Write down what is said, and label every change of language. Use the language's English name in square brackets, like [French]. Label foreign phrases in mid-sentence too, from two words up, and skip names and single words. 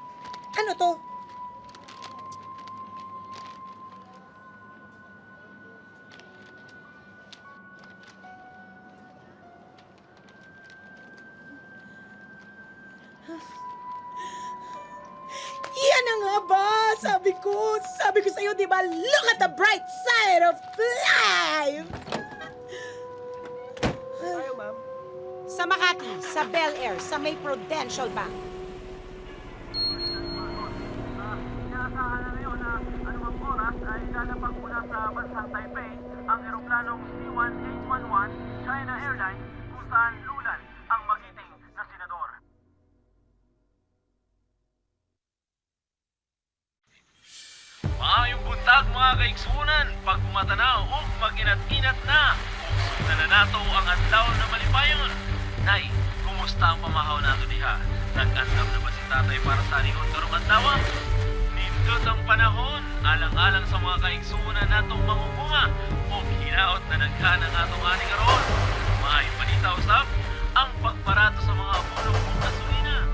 [Filipino] Ano to? Yan na nga ba? Sabi ko sa'yo, di ba? [English] Look at the bright side of life! [Filipino] Tayo, ma'am. Sa Makati, sa Bel Air, sa may Prudential Bank. Inaasahan na ngayon na anumang oras ay lalapag mula sa bansang Taipei ang eroplanong C-1811 China Airlines kung saan lulan ang magiting na senador. [Cebuano] Maayong buntag mga kaigsunan, pag bumatanaw o mag-inat-inat na, kung na nato ang adlaw na malipayon. Nay, kumusta ang pamahaw nato diha? Nag-andam na ba si tatay para sa anihon karong adlaw? Nindot ang panahon, alang-alang sa mga kaigsunan natong mangunguma o hinaot na nagkaan ang atong ani karon. Maay panita usab ang pagparato sa mga bulong ng gasolina.